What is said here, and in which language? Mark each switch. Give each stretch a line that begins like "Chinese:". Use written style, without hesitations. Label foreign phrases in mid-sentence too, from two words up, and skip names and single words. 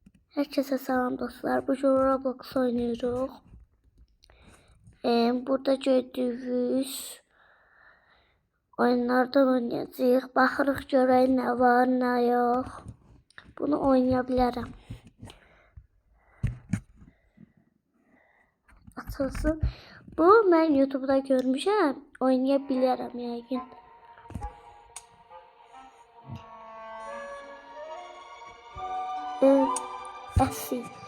Turkish: Herkese selam dostlar. Bu Roblox oynuyoruz.
Azerbaijani: Burada gördüğünüz oyunlardan oynayacağıq. Baxırıq görək nə var, nə yox.
Turkish: Bunu oynayabilirim. Açılsın.
Azerbaijani: Bu mən YouTube'da görmüşəm.
Turkish: Oynayabilirim yəqin. Əsil.